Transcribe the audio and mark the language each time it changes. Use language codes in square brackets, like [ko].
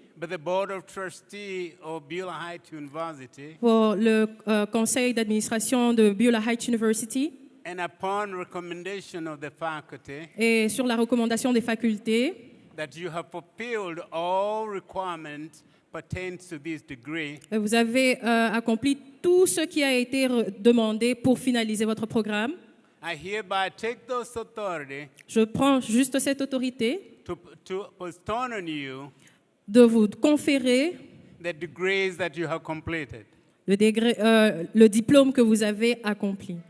[en] by the Board of Trustees of Beulah Heights University, [fr] pour le conseil d'administration de Beulah Heights University, [en] And upon recommendation of the faculty, [fr] et sur la recommandation des facultés, [en] that you have fulfilled all requirements pertaining to this degree, [fr] vous avez accompli tout ce qui a été demandé pour finaliser votre programme. [en] I hereby take those authority [fr] Je prends juste cette autorité [en] to bestow on you [fr] de vous conférer [en] the degrees that you have completed. [fr] le diplôme que vous avez accompli.